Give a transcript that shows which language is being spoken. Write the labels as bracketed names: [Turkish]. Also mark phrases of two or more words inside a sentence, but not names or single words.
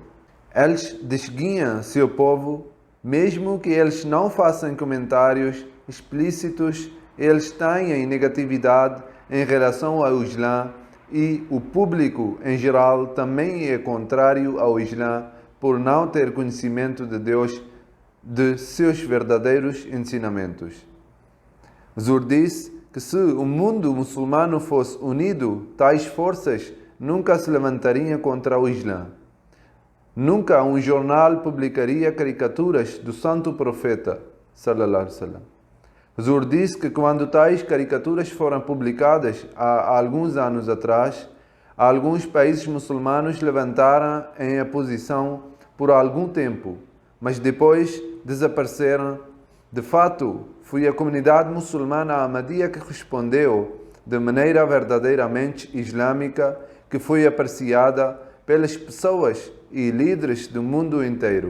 [Portuguese] Eles desguiam seu povo, mesmo que eles não façam comentários explícitos, eles têm negatividade em relação ao Islã e o público em geral também é contrário ao Islã por não ter conhecimento de Deus, de seus verdadeiros ensinamentos. Zur diz que se o mundo muçulmano fosse unido, tais forças nunca se levantariam contra o Islã. Nunca um jornal publicaria caricaturas do santo profeta, [Arabic] صلى الله عليه وسلم. [Portuguese] Zur diz que quando tais caricaturas foram publicadas há alguns anos atrás, alguns países muçulmanos levantaram em oposição por algum tempo, mas depois desapareceram. De fato, foi a comunidade muçulmana Ahmadiyya que respondeu de maneira verdadeiramente islâmica, que foi apreciada pelas pessoas e líderes do mundo inteiro.